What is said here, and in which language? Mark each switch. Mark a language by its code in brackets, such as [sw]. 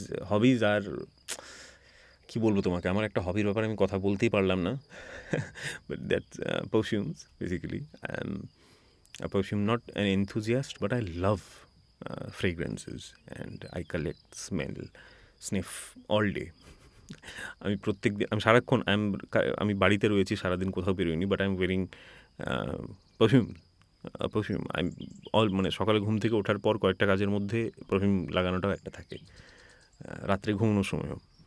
[en] Hobbies are, [bn] কি বলবো তোমাকে, আমার একটা হবির ব্যাপারে আমি কথা বলতেই পারলাম না, [en] but that's perfumes basically. I'm a perfume not an enthusiast, but I love fragrances and I collect, smell, sniff all day. [bn] আমি প্রত্যেক দিন, আমি সারাক্ষণ আমি বাড়িতে রয়েছি, সারাদিন কোথাও বেরোইনি, [en] But I am wearing perfume. [bn] মানে সকালে ঘুম থেকে ওঠার পর কয়েকটা কাজের মধ্যে পারফিউম লাগানোটাও একটা থাকে, রাত্রে ঘুমানোর সময়ও।